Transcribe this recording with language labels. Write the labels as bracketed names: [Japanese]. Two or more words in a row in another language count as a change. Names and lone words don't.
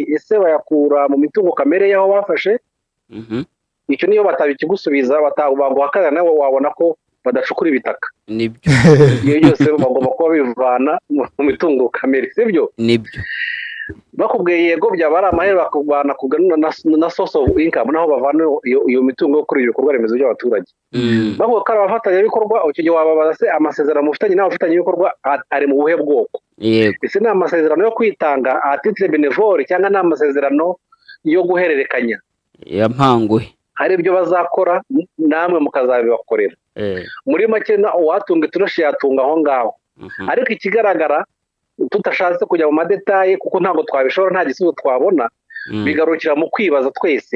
[Kinyarwanda] Ese bayakura mu mitungo kamere y'aho bafashe? Icyo niyo batabikigusubiza baguhakana nawe wabona ko badacukura ibitaka. Nibyo. Iyo byose bagomba kuba bivana mu mitungo kamere, sibyo? Nibyo. Bakubwiye yego byaba ari amahera bakubana na [English] source of income [Kinyarwanda] naho bavana iyo mitungo yo kuri ibikorwa remezo by'abaturage. Bavuga ko ari abafatanyabikorwa, icyo gihe wababaza se amasezerano mufitanye n'abafatanyabikorwa ari mu buhe bwoko? Yego. Ese ni amasezerano yo kwitanga [French] à titre bénévole [Kinyarwanda] cyangwa ni amasezerano yo guhererekanya? Yampanguye. Hari ibyo bazakora namwe mukazabibakorera. Muri make uwatunga itoroshi yatunga aho ngaho. Ariko ikigaragara tutashatse kujya mu madetaye kuko ntabwo twabishobora, nta gisubizo twabona, bigarukira mu kwibaza twese.